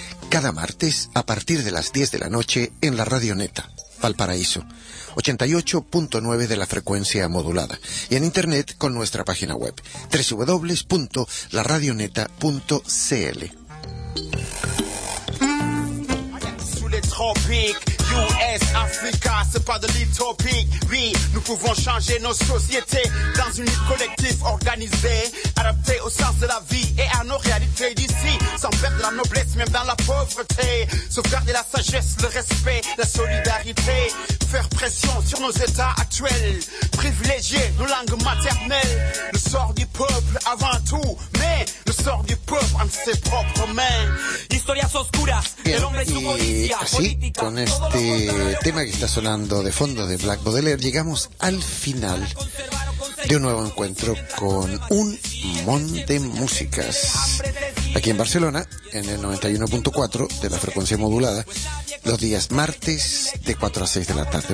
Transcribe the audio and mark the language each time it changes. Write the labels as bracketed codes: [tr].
[es] Cada martes a partir de las 10 de la noche en la Radio Neta, Valparaíso, 88.9 de la frecuencia modulada, y en internet con nuestra página web www.laradioneta.cl. [fr] US, Africa, c'est pas de l'utopie. Oui, nous pouvons changer nos sociétés dans une lutte collective organisée, adaptée au sens de la vie et à nos réalités d'ici, sans perdre la noblesse, même dans la pauvreté. Sauvegarder la sagesse, le respect, la solidarité. Faire pression sur nos états actuels, privilégier nos langues maternelles. Le sort du peuple avant tout, mais le sort du peuple entre ses propres mains. [es] Historias oscuras, el hombre y su policía, así, política, con este tema que está sonando de fondo de Black Baudelaire, llegamos al final de un nuevo encuentro con un montón de músicas. Aquí en Barcelona, en el 91.4 de la frecuencia modulada, los días martes de 4 a 6 de la tarde.